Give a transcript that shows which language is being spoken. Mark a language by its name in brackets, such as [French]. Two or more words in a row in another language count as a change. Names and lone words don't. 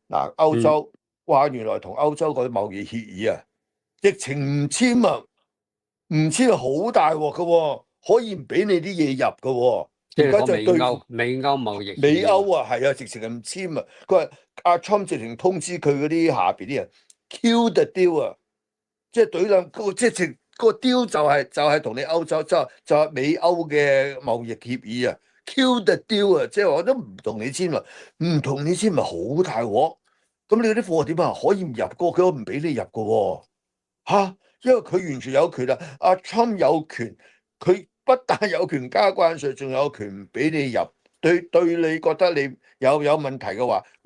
[Cantonese] 嗱，歐洲話原來同歐洲嗰啲貿易協議直情唔簽唔簽好大鑊噶，可以唔俾你啲嘢入噶。而家就對美歐貿易，美歐係直情係唔簽啊！佢話阿 Trump 直情通知佢嗰啲下邊啲人 [English] kill the deal [Cantonese] 即係懟冧即係個 deal 就係同你歐洲就係美歐嘅貿易協議 [English] kill the deal [Cantonese] 即係我都唔同你簽啦，唔同你簽咪好大鑊。咁你嗰啲貨點可以唔入過？佢都唔俾你入嘅因為佢完全有權阿 Trump 有權，佢不但有權加關稅，仲有權唔俾你入對你覺得你有問題嘅話，佢